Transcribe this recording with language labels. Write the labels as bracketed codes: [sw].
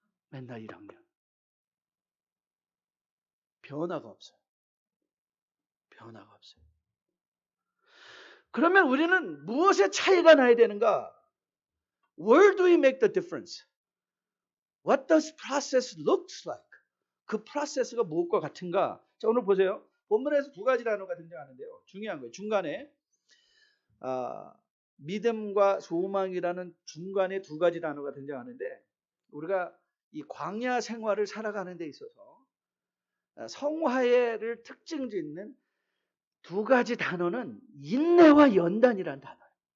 [ko] 맨날 1학년. 변화가 없어요. 변화가 없어요. 그러면 우리는 무엇에 차이가 나야 되는가? [en] Where do we make the difference? What does process looks like? [ko] 그 프로세스가 무엇과 같은가? 자, 오늘 보세요. 본문에서 두 가지 단어가 등장하는데요. 중요한 거예요. 중간에 믿음과 소망이라는 중간에 두 가지 단어가 등장하는데 우리가 이 광야 생활을 살아가는 데 있어서 성화를 특징 짓는 두 가지 단어는 인내와 연단이라는 단어예요.